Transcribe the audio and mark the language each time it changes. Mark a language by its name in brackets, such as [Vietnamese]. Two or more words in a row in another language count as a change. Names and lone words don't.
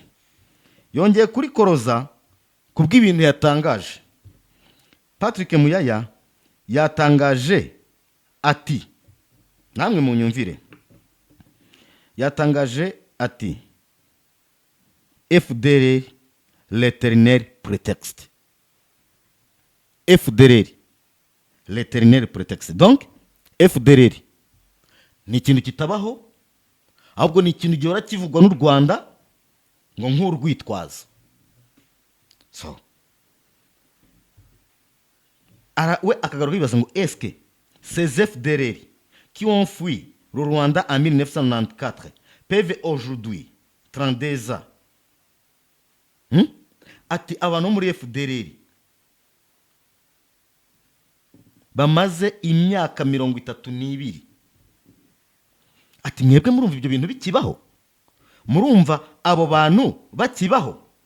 [Kinyarwanda] Yongeye kuri koroza kubw'ibintu yatangaje. Patrick Muyaya yatangaje ati, namwe mu nyumvire, yatangaje ati FDLR [French] l'éternel prétexte. FDLR l'éternel prétexte. [Kinyarwanda] Donc FDLR ni ikintu kitabaho, ahubwo ni ikintu gihora kivugwa n'u Rwanda ngo nk'urwitwazo. So we akagaruka bibaza ngo [French] est-ce que ces FDLR qui ont fui le Rwanda en 1994 peuvent aujourd'hui 32 ans. [Kinyarwanda] Ati abantu muri FDLR bamaze imyaka 32. Ati mwebwe murumva ibyo bintu bikibaho? Murumva abo bantu bakibaho?